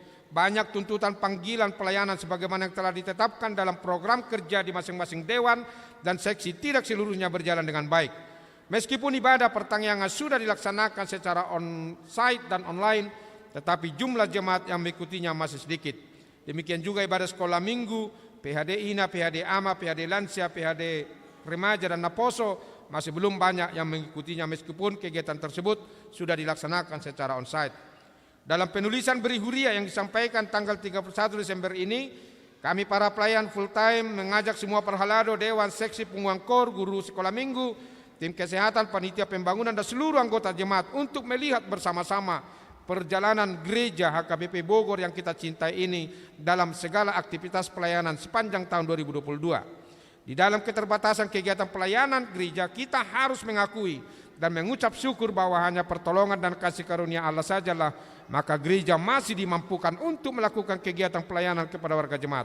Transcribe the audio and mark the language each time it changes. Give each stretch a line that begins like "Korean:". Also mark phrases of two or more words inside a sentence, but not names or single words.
Indonesian: Banyak tuntutan panggilan pelayanan sebagaimana yang telah ditetapkan dalam program kerja di masing-masing dewan dan seksi tidak seluruhnya berjalan dengan baik. Meskipun ibadah pertanggungan sudah dilaksanakan secara on-site dan online, tetapi jumlah jemaat yang mengikutinya masih sedikit. Demikian juga ibadah sekolah minggu, PHD INA, PHD AMA, PHD Lansia, PHD Remaja dan Naposo masih belum banyak yang mengikutinya meskipun kegiatan tersebut sudah dilaksanakan secara onsite. Dalam penulisan beri huria yang disampaikan tanggal 31 Desember ini, kami para pelayan
English: full time
Indonesian: mengajak semua perhalado, dewan, seksi, pengumuman kor, guru sekolah minggu, tim kesehatan, panitia pembangunan dan seluruh anggota jemaat untuk melihat bersama-sama perjalanan gereja HKBP Bogor yang kita cintai ini dalam segala aktivitas pelayanan sepanjang tahun 2022. Di dalam keterbatasan kegiatan pelayanan gereja, kita harus mengakui dan mengucap syukur bahwa hanya pertolongan dan kasih karunia Allah sajalah, maka gereja masih dimampukan untuk melakukan kegiatan pelayanan kepada warga jemaat.